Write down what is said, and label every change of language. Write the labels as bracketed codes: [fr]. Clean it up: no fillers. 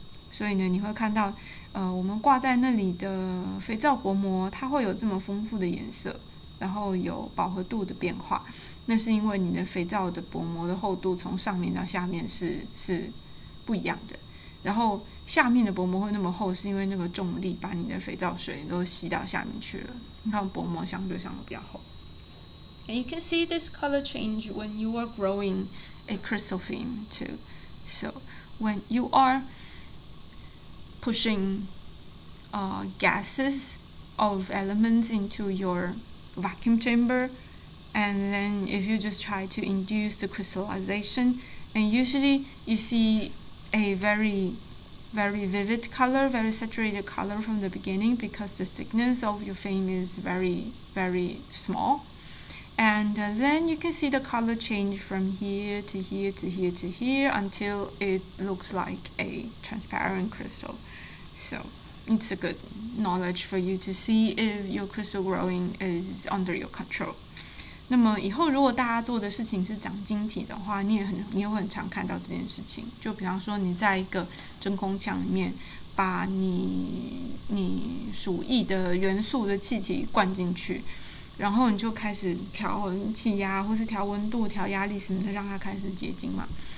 [zh] 所以呢，你会看到，我们挂在那里的肥皂薄膜，它会有这么丰富的颜色，然后有饱和度的变化。那是因为你的肥皂的薄膜的厚度从上面到下面是不一样的。然后下面的薄膜会那么厚，是因为那个重力把你的肥皂水都吸到下面去了。你看薄膜相对上都比较厚。 [en] And you can see this color change when you are growing a crystal film too. So when you are pushing gases of elements into your vacuum chamber, and then if you just try to induce the crystallization, and usually you see a very vivid color, very saturated color from the beginning, because the thickness of your film is very small. And then you can see the color change from here to here to here to here until it looks like a transparent crystal. So it's a good knowledge for you to see if your crystal growing is under your control. [zh] 那么以后如果大家做的事情是长晶体的话，你也会很常看到这件事情。就比方说你在一个真空腔里面把你数亿的元素的气体灌进去，然后你就开始调气压或是调温度、调压力什么的，让它开始结晶嘛。